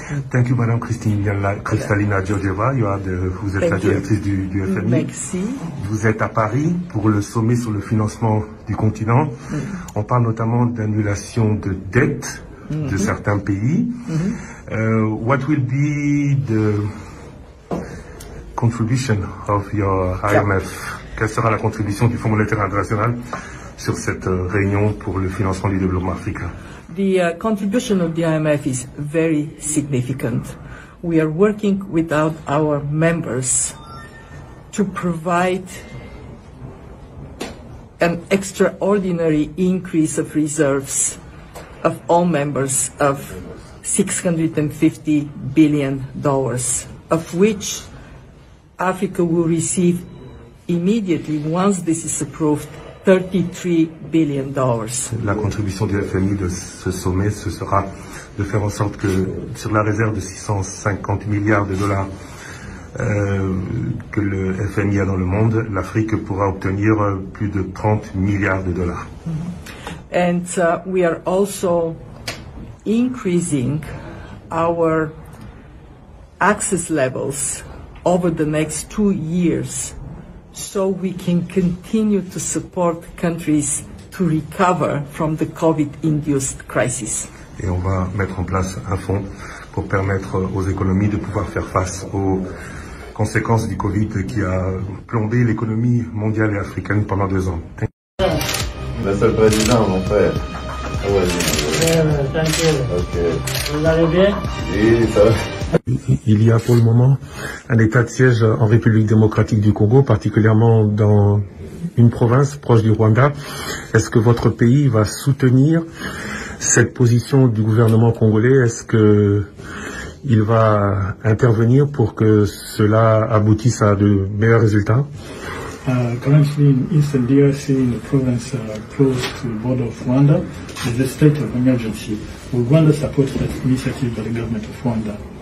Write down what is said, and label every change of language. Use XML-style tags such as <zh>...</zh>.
<en>Thank you,</en> <fr>Madame Kristalina Georgieva. Vous êtes la directrice du FMI. Merci. Vous êtes à Paris pour le sommet sur le financement du continent. On parle notamment d'annulation de dettes de certains pays.</fr> <en>What will be the contribution of your IMF?</en> <fr>Quelle sera la contribution du Fonds monétaire international sur cette réunion pour le financement du développement africain?</fr> <en>The contribution of the IMF is very significant. We are working with our members to provide an extraordinary increase of reserves of all members of $650 billion, of which Africa will receive immediately, once this is approved, $33 billion.</en> <fr>La contribution du FMI de ce sommet, ce sera de faire en sorte que sur la réserve de 650 milliards de dollars que le FMI a dans le monde, l'Afrique pourra obtenir plus de 30 milliards de dollars.</fr> <en>And we are also increasing our access levels over the next 2 years, so we can continue to support countries to recover from the COVID-induced crisis.</en> <fr>Et on va mettre en place un fonds pour permettre aux économies de pouvoir faire face aux conséquences du Covid qui a plombé l'économie mondiale et africaine pendant 2 ans. Monsieur le Président, mon frère.</fr> <en>Okay.</en> <fr>Vous allez bien? Oui, ça va. Il y a pour le moment un état de siège en République démocratique du Congo, particulièrement dans une province proche du Rwanda. Est-ce que votre pays va soutenir cette position du gouvernement congolais? Est-ce que il va intervenir pour que cela aboutisse à de meilleurs résultats?</fr> <en>Currently in Eastern DRC, in the province close to the border of Rwanda, there's a state of emergency. Will Rwanda support that initiative by the government of Rwanda?</en>